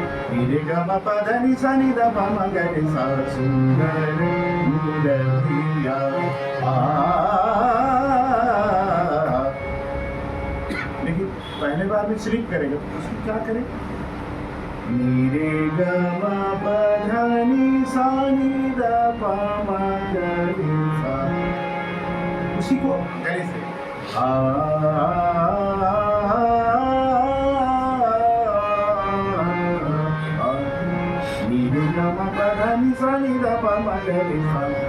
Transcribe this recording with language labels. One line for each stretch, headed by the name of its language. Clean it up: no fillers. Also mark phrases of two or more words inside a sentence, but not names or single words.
Hindi: नी रे ग म प ध नि सा नि ध प म ग रे सा सुंदर मूर्तिया लेकिन पहले बार में स्लिप करेगा तो उसको क्या करें? नी रे ग म प ध नि सा नि ध प म ग रे सा, उसी को गले से नी रे ग म प ध नि सा नि ध प म ग रे सा।